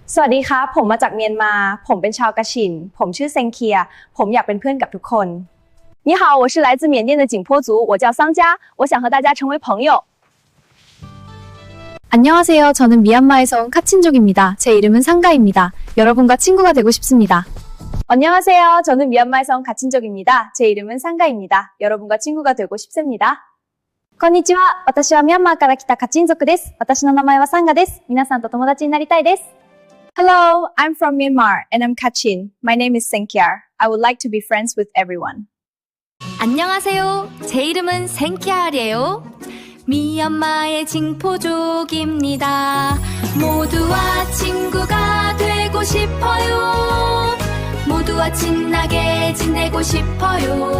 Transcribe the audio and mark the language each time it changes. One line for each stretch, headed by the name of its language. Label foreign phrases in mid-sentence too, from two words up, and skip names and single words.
Thai: สวัสดีครับผมมาจากเมียนมาผมเป็นชาวกะชินผมชื่อเซงเคียผมอยากเป็นเพื่อนกับทุกคน
Chinese: 你好我是来自缅甸的景颇族我叫桑佳我想和大家成为朋友
Korean: 안녕하세요. 저는 미얀마에서 온 카친족입니다. 제 이름은 상가입니다. 여러분과 친구가 되고 싶습니다. 안녕하세요 저는 미얀마에서 온 가친족입니다 제 이름은 상가입니다 여러분과 친구가 되고 싶습니다
Japanese: こんにちは私はミャンマーから来たカチン族です私の名前はサンガです皆さんと友達になりたいです
English: Hello I'm from Myanmar and I'm Kachin My name is Senkiar I would like to be friends with everyone
Korean: 안녕하세요. 제 이름은 생키알이에요. 미얀마의 징포족입니다. 모두와 친구가 되고 싶어요. 모두와 친하게 지내고 싶어요.